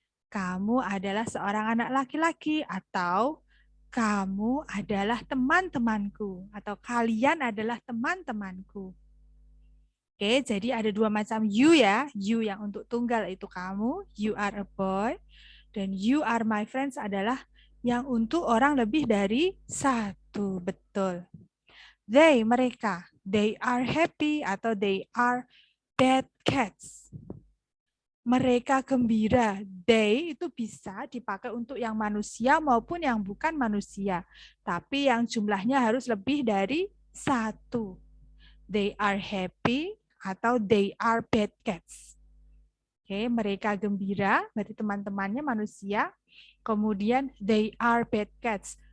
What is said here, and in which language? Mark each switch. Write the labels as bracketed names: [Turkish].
[Indonesian] Kamu adalah seorang anak laki-laki atau kamu adalah teman-temanku atau kalian adalah teman-temanku. Oke, jadi ada dua macam you ya. You yang untuk tunggal itu kamu, [English] you are a boy. [Indonesian] Dan [English] you are my friends [Indonesian] adalah yang untuk orang lebih dari satu. Betul. They, mereka. [English] They are happy atau they are bad cats. [Indonesian] Mereka gembira. They itu bisa dipakai untuk yang manusia maupun yang bukan manusia. Tapi yang jumlahnya harus lebih dari satu. [English] They are happy atau they are bad cats. [Indonesian] Oke, mereka gembira, berarti teman-temannya manusia. Kemudian [English] they are bad cats.